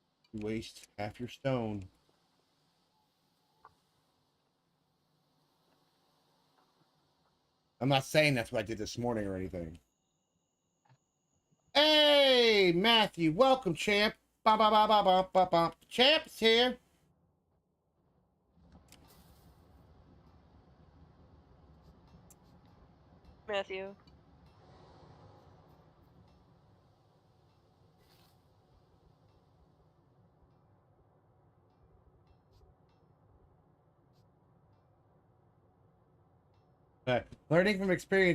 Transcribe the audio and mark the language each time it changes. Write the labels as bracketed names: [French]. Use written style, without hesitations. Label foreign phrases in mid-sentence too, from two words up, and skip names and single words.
[English] You waste half your stone. I'm not saying that's what I did this morning or anything. Hey, Matthew, welcome, champ. Ba ba ba ba ba ba ba. Champ's here. Matthew. Learning from experience.